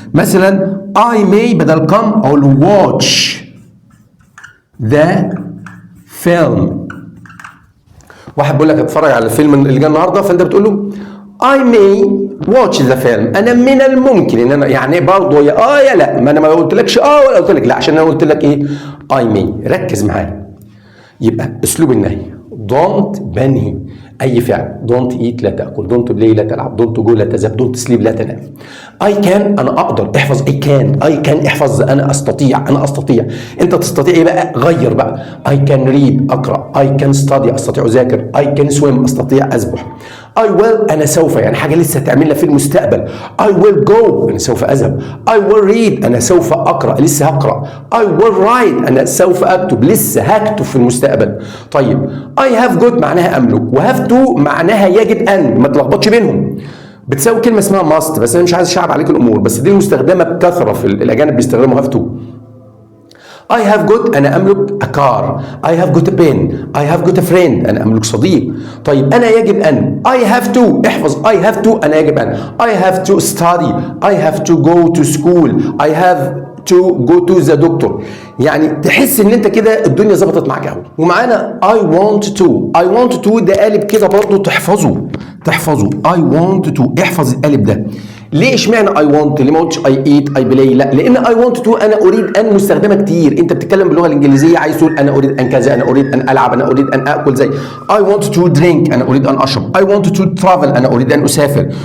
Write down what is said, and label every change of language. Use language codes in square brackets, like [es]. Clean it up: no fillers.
[en] مثلا I may بدل come اقول watch the film. [ar] واحد بيقول لك اتفرج على الفيلم اللي جاي النهارده، فانت بتقول له [en] I may watch the film، [ar] انا من الممكن ان انا، يعني برضه يا لا، ما انا ما قلتلكش ولا قلت لك لا، عشان انا قلت لك [en] I may. [ar] ركز معايا. يبقى اسلوب النهي don't بنهي اي فعل. [en] don't eat [ar] لا تاكل، [en] don't play [ar] لا تلعب، [en] don't go [ar] لا تذهب، [en] don't sleep [ar] لا تنام. [en] I can [ar] انا اقدر، احفظ I can احفظ انا استطيع، انت تستطيع ايه بقى؟ غير بقى. [en] I can read اقرا، I can study [ar] استطيع اذاكر، [en] I can swim [ar] استطيع اسبح. [en] I will [ar] انا سوف، يعني حاجه لسه هتعملها في المستقبل. [en] I will go [ar] انا سوف اذهب. [en] I will read [ar] انا سوف اقرا، لسه هقرا. [en] I will write [ar] انا سوف اكتب، لسه هكتب في المستقبل. طيب [en] I have got [ar] معناها املك، وهاف تو معناها يجب ان، ما تلخبطش بينهم. بتساوي كلمه اسمها must، بس انا مش عايز اشعب عليك الامور، بس دي المستخدمه بكثره في الاجانب بيستخدموا هاف تو. [en] I have got [ar] أنا أملك [en] a car. I have got a pen. I have got a friend [ar] أنا أملك صديق. طيب أنا يجب أن. [en] I have to احفظ I have to [ar] أنا يجب أن. [en] I have to study. I have to go to school. I have to go to the doctor. [ar] يعني تحس ان انت كده الدنيا ظبطت معاك قوي. ومعانا [en] I want to [ar] ده قالب كده برضو تحفظه I want to، احفظ القالب ده. ليه اشمعنى [en] I want؟ [ar] ليه ما قلتش [en] I eat I play؟ [ar] لا، لان [en] I want to [ar] انا اريد ان مستخدمه كتير. انت بتتكلم باللغه الانجليزيه عايز تقول انا اريد ان كذا، انا اريد ان العب، انا اريد ان اكل، زي [en] I want to drink [ar] انا اريد ان اشرب، [en] I want to travel [ar] انا اريد ان اسافر.